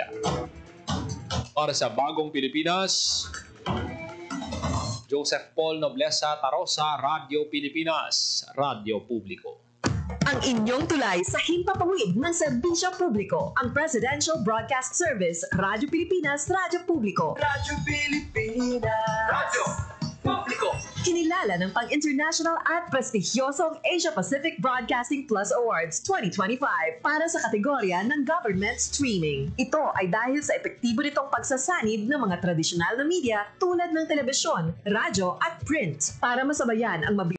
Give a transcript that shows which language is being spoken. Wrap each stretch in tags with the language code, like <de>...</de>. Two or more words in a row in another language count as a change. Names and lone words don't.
<tl>Para sa Bagong Pilipinas, Joseph Paul Noblesa Tarosa, Radio Pilipinas, Radio Publiko. Ang inyong tulay sa himpapawid ng serbisyo publiko, ang Presidential Broadcast Service, Radio Pilipinas, Radio Publiko. Radyo Pilipinas. Radyo Publiko. Kinilala ng pang-international at prestigyosong Asia Pacific Broadcasting Plus Awards 2025 para sa kategorya ng Government Streaming. Ito ay dahil sa epektibo nitong pagsasanib ng mga tradisyonal na media tulad ng telebisyon, radyo at print para masabayan ang</tl>